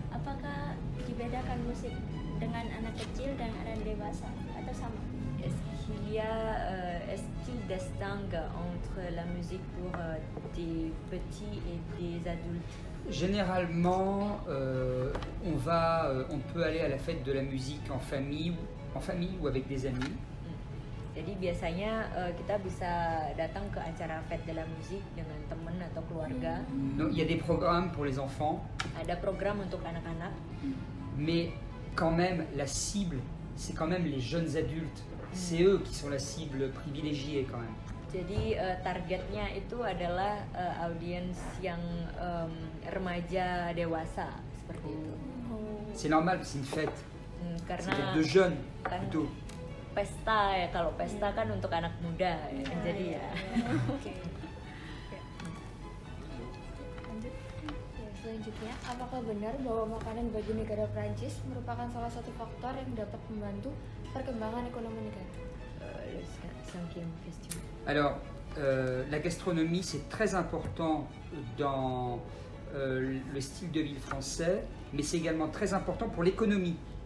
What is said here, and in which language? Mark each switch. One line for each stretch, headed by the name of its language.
Indonesian: apakah dibedakan musik dengan anak kecil dan anak dewasa atau sama?
French: Est-ce qu'il distingue entre la musique pour des petits et des adultes? Généralement, on peut aller à la fête de la musique en famille ou avec des amis.
Indonesian: Jadi biasanya kita bisa datang ke acara Fête de la Musique dengan teman atau keluarga.
French: Il y a des programmes pour les enfants,
Indonesian: Ada program untuk anak-anak,
French: mais quand même la cible, c'est quand même les jeunes adultes. C'est eux qui sont la cible privilégiée quand même.
Indonesian: jadi targetnya itu adalah audiens yang remaja dewasa seperti itu.
French: C'est normal, c'est une fête. C'est
Indonesian: Karena
French: fête de jeunes
Indonesian: kan
French: plutôt.
Indonesian: pesta ya, kalau pesta kan untuk anak muda ya. Jadi ya. Selanjutnya, apakah benar bahwa makanan bagi negara Prancis merupakan salah satu faktor yang dapat membantu perkembangan ekonomi negara?
French: Cinquième question. Alors, la gastronomie, c'est très important dans le style de vie français, mais c'est également très important pour l'économie.